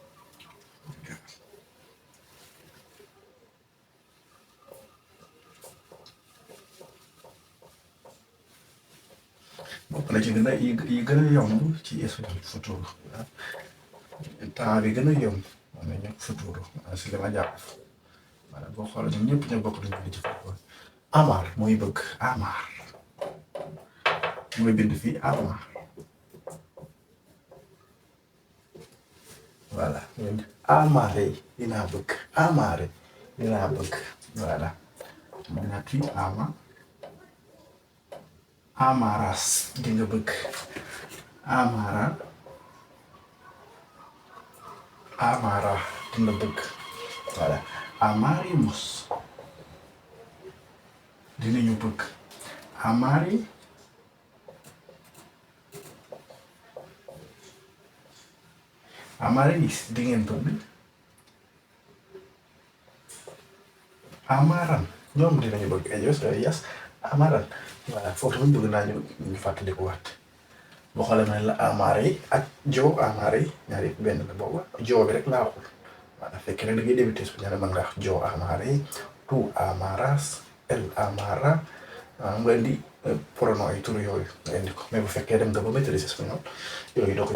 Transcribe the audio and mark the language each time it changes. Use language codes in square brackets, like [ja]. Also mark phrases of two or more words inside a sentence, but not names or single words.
[wo] bokk na ci gën a yi gën a yomb ci espagnol futuro temps bi gën a yomb moom la ñu futuro si li ma jàpp voilà boo xoolee ñun ñëpp ñoo bokk dañu di jëfandikoo amar mooy bëgg amar mooy bind fii amar voilà amare dinaa bëgg amare dinaa bëgg [fr] voilà maintenant [wo] tu amaras di nga bëgg amara di nga bëgg voilà amaremos dinañu bëgg amareis di ngeen bëgg amaran ñoom dinañu bëgg [es] ellos ellas amaran [wo] voilà foofu tamit bëgg naa ñu fàttaliku waat boo xoolee ma ne la amare yi ak joo amare yi ñaar yëpp benn la booba joo bi rek laa waxul voilà fekk nag da ngay débuté su ñaare mën nga wax joo amare yi [es] tu amaras el amara [wo] nga indi pronom yi tur yooyu nga indi ko mais bu fekkee dem nga ba maîtriser espagnol yooyu doo ko